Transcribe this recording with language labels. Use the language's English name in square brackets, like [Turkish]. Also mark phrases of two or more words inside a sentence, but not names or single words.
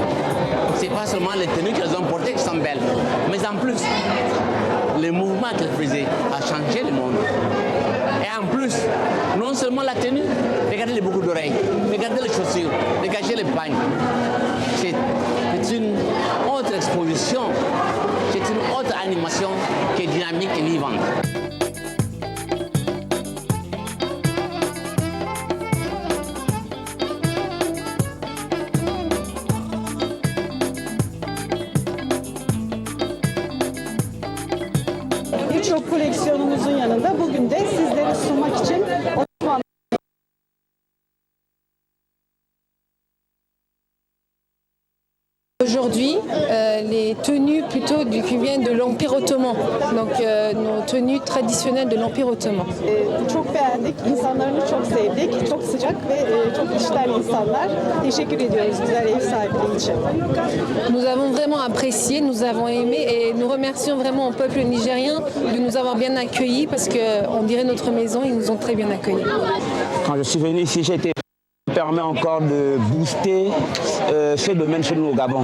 [French] Ce n'est pas seulement les tenues qu'elles ont portées qui sont belles, mais en plus, le mouvement qu'elles faisaient a changé le monde. Et en plus, non seulement la tenue, regardez les boucles d'oreilles, regardez les chaussures, regardez les pagnes. C'est une autre exposition, c'est une autre animation qui est dynamique et vivante. [Turkish] Birçok koleksiyonumuzun yanında bugün de sizlere sunmak için [French] Aujourd'hui, les tenues plutôt qui viennent de l'Empire ottoman, donc nos tenues traditionnelles de l'Empire ottoman. [Turkish] Çok beğendik, insanlarını çok sevdik, çok sıcak ve çok işten insanlar. Teşekkür ediyoruz güzel ev sahipliği için. [French] Nous avons vraiment apprécié, nous avons aimé et nous remercions vraiment au peuple nigérien de nous avoir bien accueillis parce qu'on dirait notre maison, ils nous ont très bien accueillis. Quand je suis venu ici, j'ai été permet encore de booster ce domaine chez nous au Gabon.